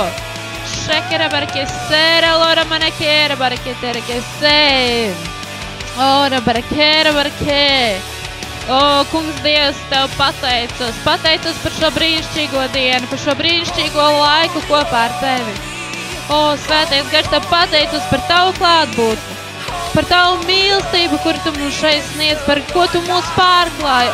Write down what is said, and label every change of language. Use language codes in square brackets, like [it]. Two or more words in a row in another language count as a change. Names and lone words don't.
[lv] Shakera baraquecera lora manaquera baraquetera que sei. Ora baraquera baraque. Kungs Dievs, Tev pateicos par šo brīnišķīgo dienu, par šo brīnišķīgo laiku kopā ar Tevi. Svētais Gars, Tev pateicos par Tavu klātbūtni, par tavu mīlestību, kuru tu mums šeit sniedz, par ko tu mūs pārklāji.